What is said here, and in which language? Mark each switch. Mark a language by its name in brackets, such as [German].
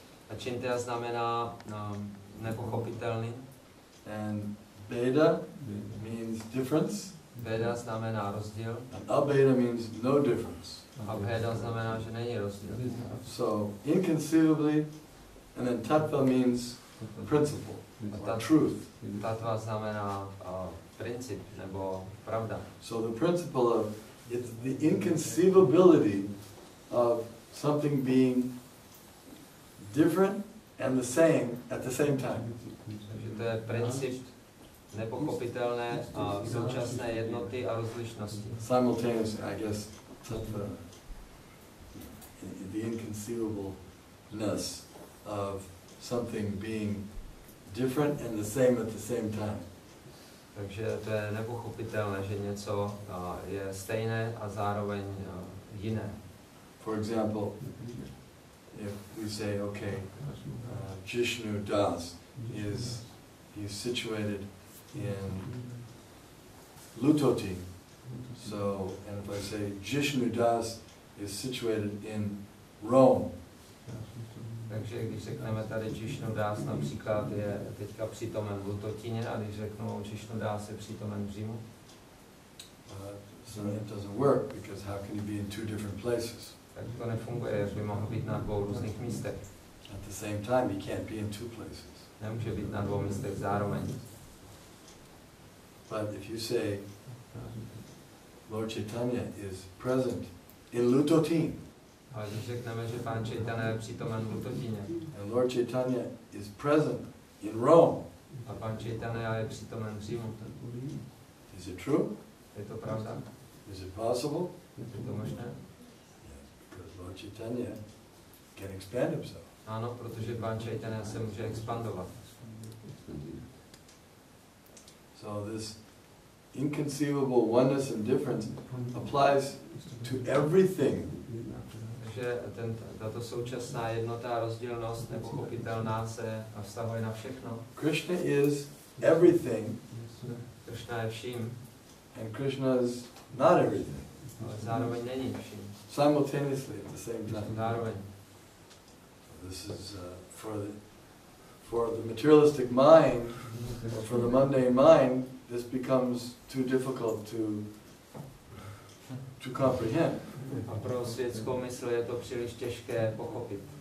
[Czech] Achintya znamená nepochopitelný. [English] And veda means difference. [Czech] Veda znamená rozdíl. [English] And abheda means no difference. [Czech] A bheda znamená, že není rozdíl. [English] So, inconceivably, and then tattva means principle, or truth. [Czech] Tattva znamená princip, nebo pravda. [English] So the principle of, it's the inconceivability of something being different and the same at the same time. [Czech] Takže to je princip nepochopitelné a současné jednoty a rozlišnosti. [English] Simultaneously, I guess, tattva, the inconceivableness of something being different and the same at the same time. [Czech] Takže to je nepochopitelné, že něco je stejné a zároveň jiné. [English] For example, if we say, okay, Jishnu Das he's situated in Lutotin. So, and if I say Jishnu Das is situated in Rome, [Czech] Takže když řekneme tady Čišnu Dás například je teďka přítomen v Lutotině a když řeknu Čišnu Dás je přítomen v Římu, [English] so it doesn't work because how can you be in two different places? [Czech] tak to nefunguje, jak by mohl být na dvou různých místech. [English] At the same time, he can't be in two places. [Czech] Nemůže být na dvou místech zároveň. [English] But if you say Lord Chaitanya is present in Lutotin, [Czech] Ale když řekneme, že Pán Chaitanya je přítomen v Lutotině [English] and Lord Chaitanya is present in Rome, [Czech] a Pán Chaitanya je přítomen v Římu, [English] is it true? [Czech] je to pravda? [English] Is it possible? [Czech] Je to možné? [English] Yes, because Lord Chaitanya can expand himself. [Czech] Ano, protože Pán Chaitanya se může expandovat. [English] So this inconceivable oneness and difference applies to everything. [Czech] Takže tato současná jednota, rozdílnost, nepochopitelná se vztahuje na všechno. [English] Krishna is everything, [Czech] Krishna je vším, [English] and Krishna is not everything. [Czech] ale zároveň není vším. [English] Simultaneously at the same time. [Czech] Zároveň. [English] This is for the materialistic mind, or for the mundane mind, this becomes too difficult to comprehend. [Czech] A pro světskou mysl je to příliš těžké pochopit.